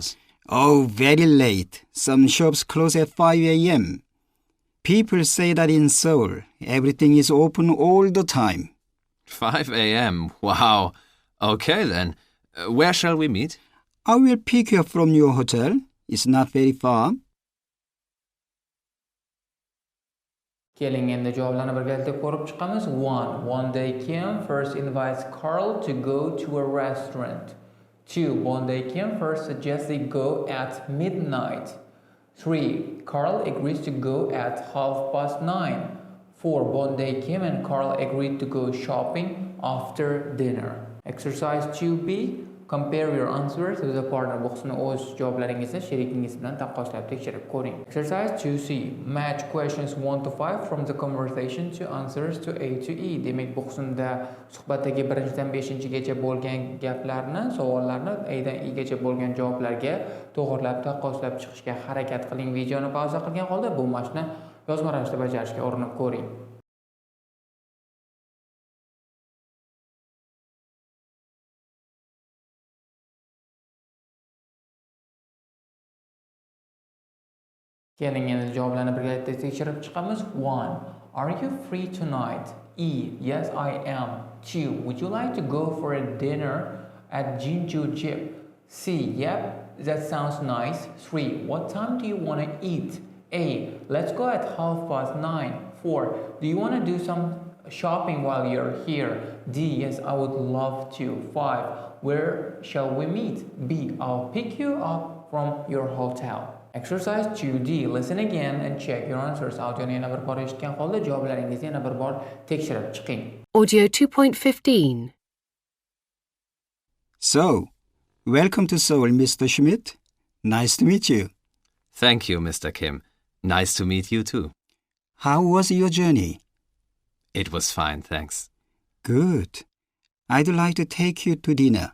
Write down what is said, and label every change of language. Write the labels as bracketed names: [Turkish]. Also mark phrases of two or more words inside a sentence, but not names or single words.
[English] Oh, very late. Some shops close at 5 a.m. People say that in Seoul, everything is open all the time. 5 a.m. Wow. Okay then. Where shall we meet? I will pick you up from your hotel. It's not very far. [Uzbek] Keling, endi javoblarni birgalikda ko'rib chiqamiz. [English] 1. Bon Dae Kim first invites Carl to go to a restaurant. 2. Bon Dae Kim first suggests they go at midnight. 3. Carl agrees to go at 9:30. 4. Bon Dae Kim and Carl agreed to go shopping after dinner. Exercise 2b. Compare your answers with a partner. [Uzbek] Bu qismni o'z javoblaringizni sherikingiz bilan taqqoslab tekshirib ko'ring. [English] Exercise 2c. Match questions 1 to 5 from the conversation to answers to A to E. [Uzbek] Demak, bu qismda suhbatdagi 1-dan 5-gacha bo'lgan gaplarni, savollarni A dan E gacha bo'lgan javoblarga to'g'rilab taqqoslab chiqishga harakat qiling. Videoni pauza qilgan holda bu mashqni yozma ravishda bajarishga urinib ko'ring. Keling, endi javoblarni birgalikda tekshirib chiqamiz. [English] 1. Are you free tonight? E. Yes, I am. 2. Would you like to go for a dinner at Jinjujip? C. Yep, that sounds nice. 3. What time do you want to eat? A. Let's go at 9:30. 4. Do you want to do some shopping while you're here? D. Yes, I would love to. 5. Where shall we meet? B. I'll pick you up from your hotel. Exercise 2D. Listen again and check your answers. [Uzbek] Audioni yana bir bor eshitgan holda javoblaringizni yana bir bor tekshirib chiqing. [English] Audio 2.15. So, welcome to Seoul, Mr. Schmidt. Nice to meet you. Thank you, Mr. Kim. Nice to meet you too. How was your journey? It was fine, thanks. Good. I'd like to take you to dinner.